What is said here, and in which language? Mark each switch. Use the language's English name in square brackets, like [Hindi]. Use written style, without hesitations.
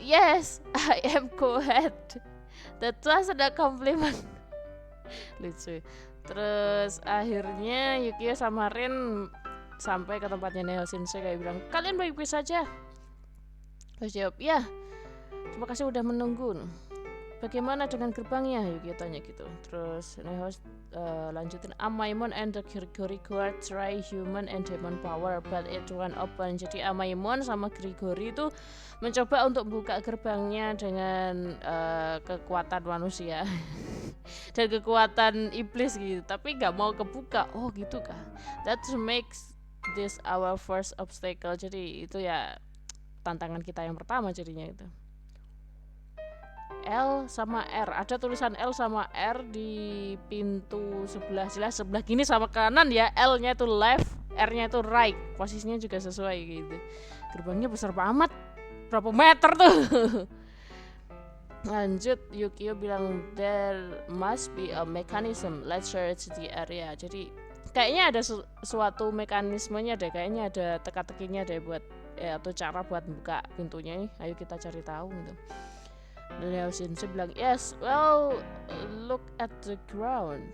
[English] Yes, I am cool head. That was a compliment. [Indonesian] Lucu. Terus akhirnya Yukio sama Rin sampai ke tempatnya Neo Sensei, kayak bilang, kalian baik-baik saja? Terus jawab, ya, terima kasih udah menunggu. Bagaimana dengan gerbangnya? Yukio tanya gitu. Terus Neo lanjutin, [English] Amaimon and the Grigori try human and demon power but it won't open. [Indonesian] Jadi Amaimon sama Grigori itu mencoba untuk buka gerbangnya dengan kekuatan manusia dan kekuatan iblis gitu, tapi nggak mau kebuka. Oh gitu kah? [English] That makes this our first obstacle. [Indonesian] Jadi itu ya tantangan kita yang pertama jadinya itu. L sama R, ada tulisan L sama R di pintu sebelah kiri sama kanan ya. L-nya itu left, R-nya itu right. Posisinya juga sesuai gitu. Gerbangnya besar banget, berapa meter tuh. Lanjut, Yukio bilang [English] there must be a mechanism, let's search the area. [Indonesian] Jadi kayaknya ada suatu mekanismenya deh, kayaknya ada teka-tekinya deh buat atau cara buat buka pintunya. Ayo kita cari tahu gitu. Dan Neo Sensei bilang, [English] yes, well, look at the ground.